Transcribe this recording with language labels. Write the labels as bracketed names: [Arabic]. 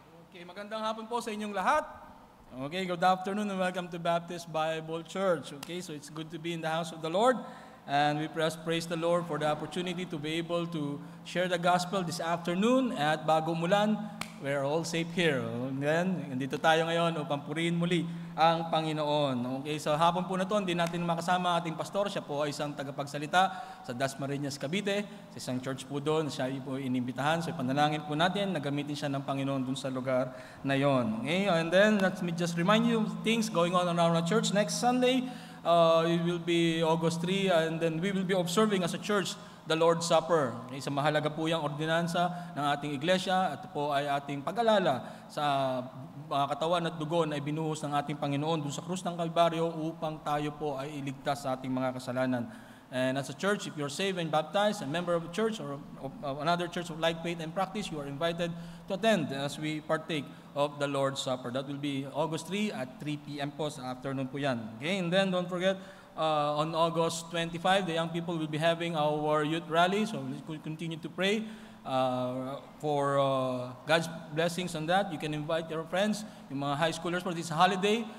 [Filipino] Okay, magandang hapon po sa inyong lahat. [English] Okay, good afternoon and welcome to Baptist Bible Church. Okay, so it's good to be in the house of the Lord. And we praise the Lord for the opportunity to be able to share the gospel this afternoon at Bagong-Mulan. We're all safe here. [Filipino] Then, nandito tayo ngayon upang purihin muli ang Panginoon. Okay, sa hapon po na ito, hindi natin makasama ating pastor. Siya po ay isang tagapagsalita sa Dasmariñas, Cavite, sa isang church po doon. Siya po inimbitahan. So, ipanalangin po natin na gamitin siya ng Panginoon doon sa lugar na yon. [English] Okay, and then, let me just remind you of things going on around our church. Next Sunday, it will be August 3, and then we will be observing as a church the Lord's Supper. [Filipino] Okay, sa mahalaga po yung ordinansa ng ating iglesia, at po ay ating pag-alala sa katawan at dugo na ibinuhos ng ating Panginoon doon sa krus ng Kalbaryo upang tayo po ay iligtas sa ating mga kasalanan. [English] And as a church, if you're saved and baptized, a member of a church or of another church of like faith and practice, you are invited to attend as we partake of the Lord's Supper. That will be August 3 at 3 p.m. [Filipino] po sa afternoon po yan. [English] Okay, and then don't forget, on August 25, the young people will be having our youth rally, so we continue to pray for God's blessings on that. You can invite your friends, [Filipino] yung mga [English] high schoolers for this holiday.